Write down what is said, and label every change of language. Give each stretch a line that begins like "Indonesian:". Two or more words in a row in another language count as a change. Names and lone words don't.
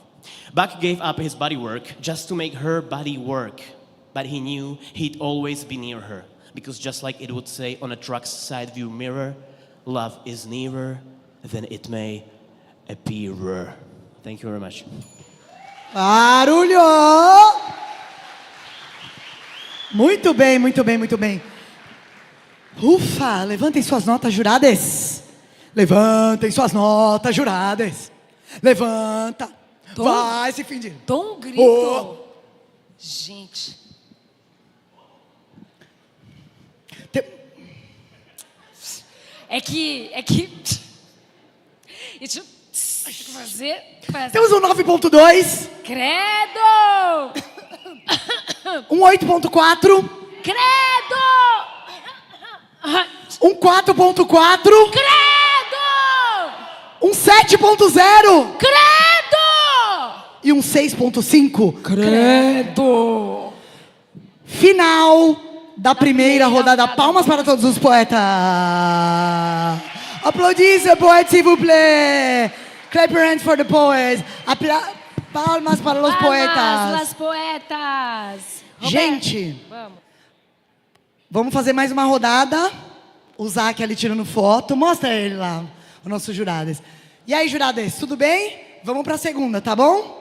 English: Buck gave up his body work just to make her body work. But he knew he'd always be near her because just like it would say on a truck's side view mirror, love is nearer than it may appear. Thank you very much.
Portuguese: Barulho! Muito bem, muito bem, muito bem. Ufa, levantem suas notas juradas. Levantem suas notas juradas. Levanta. Vai se fingir. Dou um grito. Oh. Gente. É que... Deixa eu fazer... Temos um 9.2. Credo! Um 8.4. Credo! Um 4.4. Credo! Um 7.0. Credo! E um 6.5. Credo! Final da primeira rodada. Palmas para todos os poetas.
French: Applaudissez, poètes, s'il vous plaît.
English: Clap your hands for the poets.
Portuguese: Palmas para os poetas.
Spanish: Palmas, las poetas.
Portuguese: Gente, vamos fazer mais uma rodada. O Zac ali tirando foto. Mostra ele lá, os nossos jurados. E aí, jurados, tudo bem? Vamos para a segunda, tá bom?